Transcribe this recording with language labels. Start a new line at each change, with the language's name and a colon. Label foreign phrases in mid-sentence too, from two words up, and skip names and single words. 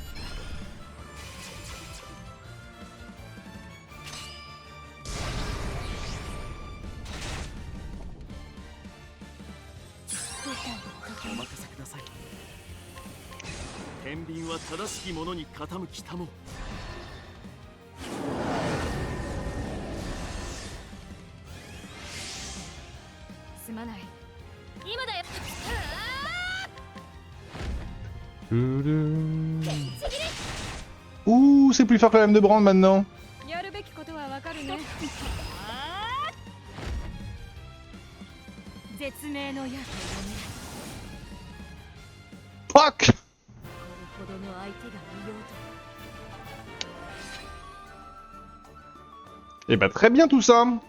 Japanese: お任せください。天秤は正しきものに傾きたも。すまない。今だよ。
French: Ouh, c'est plus fort que la lame de Brand maintenant.
Japanese: やるべきことはわかるね。絶命の矢と呼べ。
French: Fuck!
Japanese: これほどの相手がいようと。
French: Eh bah très bien tout ça.